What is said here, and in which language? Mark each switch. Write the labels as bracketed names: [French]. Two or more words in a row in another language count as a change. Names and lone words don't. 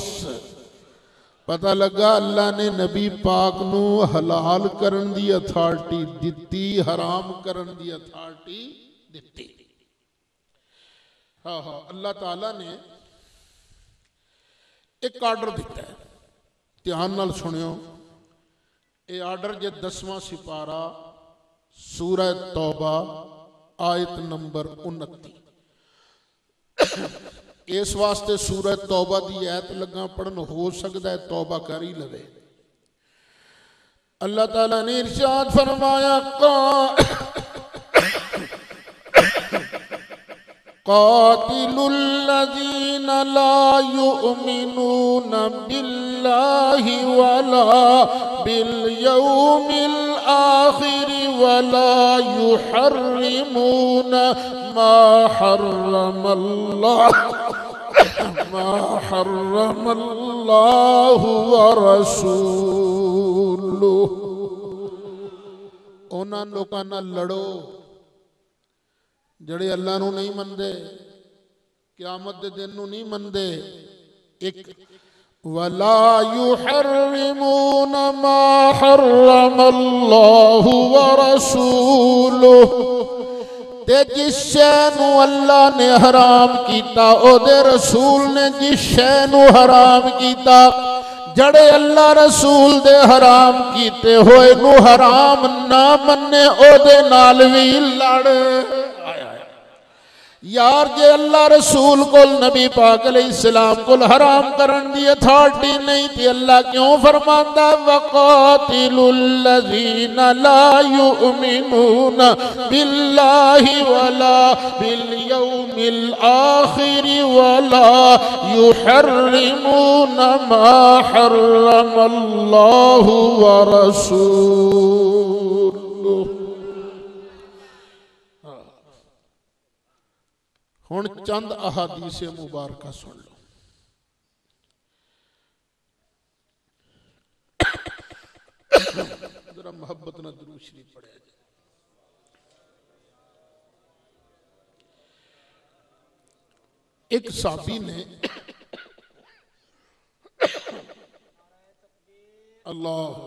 [Punjabi] پتا لگا اللہ نے نبی پاک نوں حلال کرن دی اتھارٹی دتی، حرام کرن دی اتھارٹی دتی. ہاں ہاں، اللہ تعالیٰ نے ایک آرڈر دتا ہے، دھیان نال سنیو. یہ آرڈر جے 10واں سیپارہ سورہ توبہ آیت نمبر 29. اس واسطے سورہ توبہ کی آیت لگا پڑھن، ہو سکتا ہے توبہ کر ہی لوے. اللہ تعالیٰ نے ارشاد فرمایا, [Arabic] قاتلوا الذين لا يؤمنون بالله ولا باليوم الآخر ولا يحرمون ما حرم الله ورسوله. [Punjabi] اوہناں لوکاں نال لڑو جہڑے اللہ نوں نہیں مندے، قیامت دے دن نوں نہیں مندے. ایک [Arabic] ولا يحرمون ما حرم الله ورسوله. [Punjabi] تے جس شے نوں اللہ نے حرام کیا، اوہدے رسول نے جس شے نوں حرام کیا، جہڑے اللہ رسول دے حرام کیتے ہوئے نوں حرام نا منے، اوہدے نال بھی لڑ. یار جے اللہ رسول کو نبی پاک علیہ السلام کو حرام کرن دی اتھارٹی نہیں تھی، اللہ کیوں فرماندا [Arabic] وقاتلوا الذين لا يؤمنون بالله ولا باليوم الآخر ولا يحرمون ما حرم الله ورسوله. [Punjabi] ہن چند احادیث مبارک سن لو. ذرا محبت نا درود شریف پڑھے. ایک صحابی نے اللہ